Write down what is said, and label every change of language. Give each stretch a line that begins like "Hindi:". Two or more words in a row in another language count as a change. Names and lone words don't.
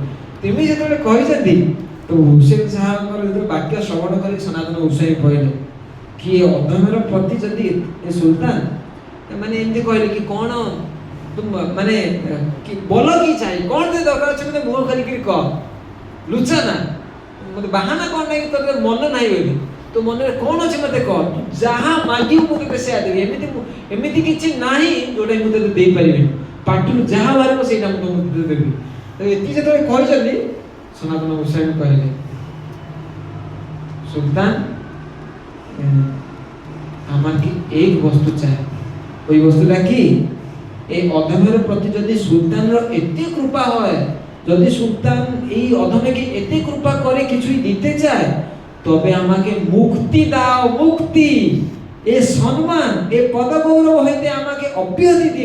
Odia: ତେମିତି ଯେତେବେଳେ କହିଛନ୍ତି, ତ ହୁସେନ ସାହାଙ୍କର ଯେତେବେଳେ ବାକ୍ୟ ଶ୍ରବଣ କରି ସନାତନ ଗୋସ୍ୱାମୀ କହିଲେ କି ଅଧମର ପ୍ରତି ଯଦି ଏ ସୁଲତାନ ମାନେ ଏମିତି କହିଲେ କି କ'ଣ ମାନେ ବୋଲ କି ଚାହି, କ'ଣ ଯେ ଦରକାର ଅଛି ମୋତେ ମୁହଁ କରିକିରି କହ, ଲୁଚା ନା, ମୋତେ ବାହାନା କ'ଣ ନାହିଁ ତୋର ମନ ନାହିଁ ବୋଲି, ତୋ ମନରେ କ'ଣ ଅଛି ମୋତେ କହ, ଯାହା ମାଗିବୁ ମୁଁ ତୋତେ ସେୟା ଦେବି। ଏମିତି କିଛି ନାହିଁ ଯୋଉଟା ମୁଁ ତୋତେ ଦେଇପାରିବିନି, ପାଟିରୁ ଯାହା ବାହାରିବ ସେଇଟା ମୁଁ ତୋତେ ଦେବି। ଏତିକି ଯେତେବେଳେ କହିଛନ୍ତି
Bangla: সনাতন গোস্বামী কহিলে, সুলতান আমার কি এক বস্তু চাই, ওই বস্তুটা কি? এই অধমের প্রতি যদি সুলতানর এতে কৃপা হয়, যদি সুলতান এই অধমেকে এতে কৃপা করে কিছুই দিতে চায়, তবে আমাকে মুক্তি দাও, মুক্তি, এ সম্মান, এ পদ গৌরব হইতে আমাকে অব্যাহতি দিন।